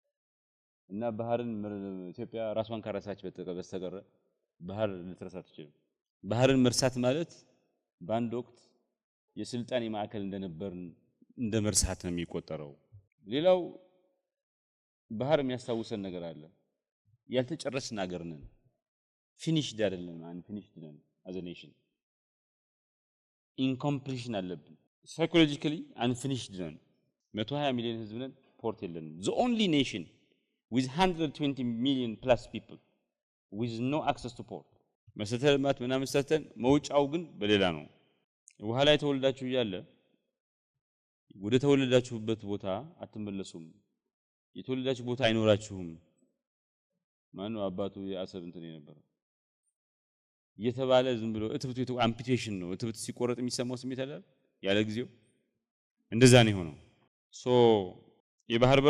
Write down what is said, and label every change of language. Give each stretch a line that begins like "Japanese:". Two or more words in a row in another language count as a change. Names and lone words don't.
Amharic: እና ባህርን ኢትዮጵያ ራሷን ካረሳች በስተቀር ባህር ልትረሳ አትችልም። ባህርን መርሳት ማለት በአንድ ወቅት የስልጣኔ ማዕከል እንደነበርን እንደ መርሳት ነው የሚቆጠረው። ሌላው ባህር የሚያስታውሰን ነገር አለ። ያልተጨረስን ሀገር ነን። ፊኒሽድ አይደለም፣ አንፊኒሽድ ነን
English: as a nation።
Amharic: ኢንኮምፕሊሽን አለብን። ሳይኮሎጂካሊ አንፊኒሽድ ነን። 120 ሚሊዮን ህዝብ ነን፣ ፖርት የለንም።
English: the only nation with 120 million plus people with no access to
Amharic: port። መሰረተ ልማት ምናምን ሰርተን መውጫው ግን በሌላ ነው። ውሃ ላይ ተወልዳችሁ እያለ ወደ ተወለዳችሁበት ቦታ አትመለሱም። የተወለዳችሁ ቦታ አይኖራችሁም። ማነው አባቱ የአሰብ እንትን የነበረ እየተባለ ዝም ብሎ እትብቱ አምፒቴሽን ነው። እትብት ሲቆረጥ የሚሰማው ስሜት አለ ያለ ጊዜው እንደዛ ነው የሆነው። ሶ የባህር በር